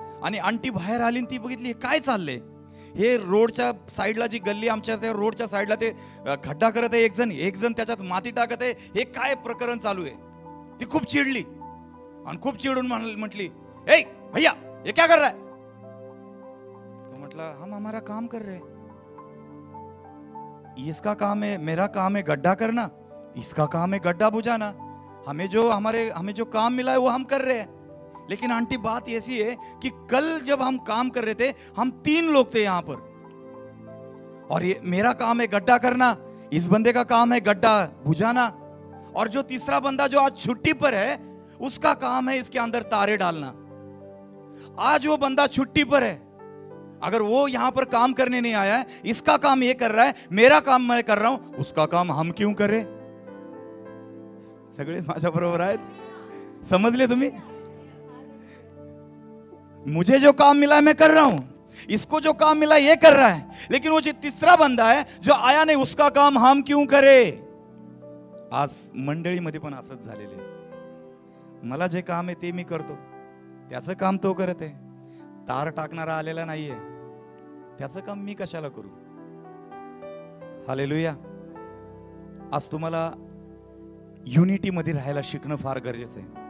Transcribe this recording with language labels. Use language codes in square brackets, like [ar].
[mr] आणि आंटी बाहेर आली आणि ती बघितली काय चाललंय. हे रोडच्या साईडला जी गल्ली आमच्या त्या रोडच्या साईडला ते खड्डा करत आहे एक जण त्याच्यात माती टाकत आहे. हे काय प्रकरण चालू आहे? ती खूप चिडली आणि खूप चिडून म्हटली, [hi] ए भैया ये क्या कर रहा है? [mr] तो म्हटला, [hi] हम हमारा काम कर रहे हैं. इसका काम है, मेरा काम है गड्ढा करना, इसका काम है गड्ढा बुझाना. हमें जो काम मिला है वो हम कर रहे हैं. लेकिन आंटी बात ऐसी है कि कल जब हम काम कर रहे थे हम 3 लोग थे यहां पर, और ये मेरा काम है गड्ढा करना, इस बंदे का काम है गड्ढा बुझाना, और जो तीसरा बंदा जो आज छुट्टी पर है उसका काम है इसके अंदर तारे डालना. आज वो बंदा छुट्टी पर है, अगर वो यहां पर काम करने नहीं आया है, इसका काम ये कर रहा है, मेरा काम मैं कर रहा हूं, उसका काम हम क्यों करें? [mr] सगळे माझ्या बरोबर आहेत? समजले तुम्ही? [hi] मुझे जो काम मिला है मैं कर रहा हूं, इसको जो काम मिला ये कर रहा है, लेकिन वो जो तीसरा बंदा है जो आया नहीं उसका काम हम क्यों करें? [mr] आज मंडळीमध्ये पण असंच झालेलं आहे. मला जे काम आहे ते मी करतो, त्याचं काम तो करत आहे. तार टाकणारा आलेला नाहीये, त्याचं काम मी कशाला करू? हालेलुया. आज तुम्हाला युनिटी मध्ये राहायला शिकणं फार गरजेचं आहे.